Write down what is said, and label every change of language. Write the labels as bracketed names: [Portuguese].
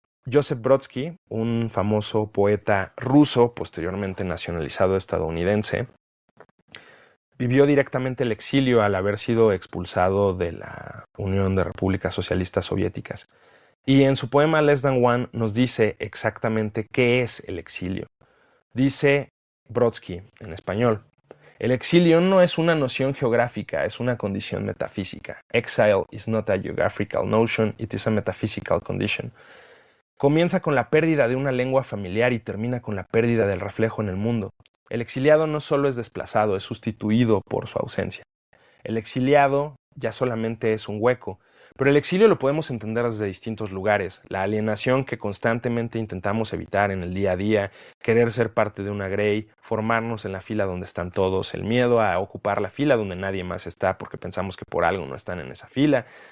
[Spanish] Joseph Brodsky, un famoso poeta ruso, posteriormente nacionalizado estadounidense, vivió directamente el exilio al haber sido expulsado de la Unión de Repúblicas Socialistas Soviéticas. Y en su poema Less Than One nos dice exactamente qué es el exilio. Dice Brodsky, en español: el exilio no es una noción geográfica, es una condición metafísica. [English] Exile is not a geographical notion, it is a metaphysical condition. [Spanish] Comienza con la pérdida de una lengua familiar y termina con la pérdida del reflejo en el mundo. El exiliado no solo es desplazado, es sustituido por su ausencia. El exiliado ya solamente es un hueco, pero el exilio lo podemos entender desde distintos lugares. La alienación que constantemente intentamos evitar en el día a día, querer ser parte de una grey, formarnos en la fila donde están todos, el miedo a ocupar la fila donde nadie más está porque pensamos que por algo no están en esa fila.